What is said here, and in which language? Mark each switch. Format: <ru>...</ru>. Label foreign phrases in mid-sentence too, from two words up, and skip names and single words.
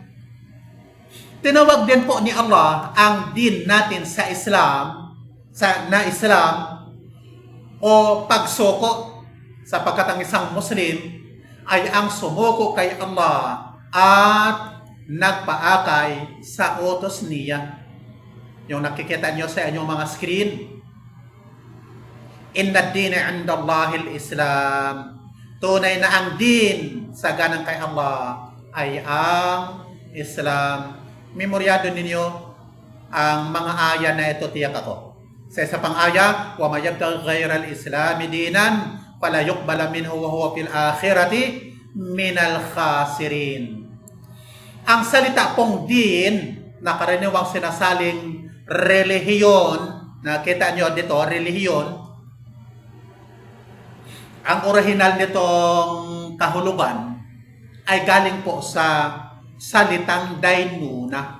<tl>Tinawag din po ni Allah ang din natin sa Islam, o pagsuko, sapagkat ang isang Muslim ay ang sumuko kay Allah at nagpaakay sa utos niya. Yung nakikita nyo sa inyong mga screen,</tl> <ar>إن الدين عند الله الإسلام.</ar> <tl>Tunay na ang din sa ganang kay Allah ay ang Islam. Memoryado ninyo ang mga aya na ito, tiyak ako. Sa isa pang aya,</tl> <ar>ومن يبتغ غير الإسلام دينا فلن يقبل منه وهو في الآخرة من الخاسرين.</ar> <tl>Ang salita pong din na karaniwang sinasaling relihiyon, nakita nyo dito, relihiyon, ang orihinal nitong kahulugan ay galing po sa salitang dainuna.</tl>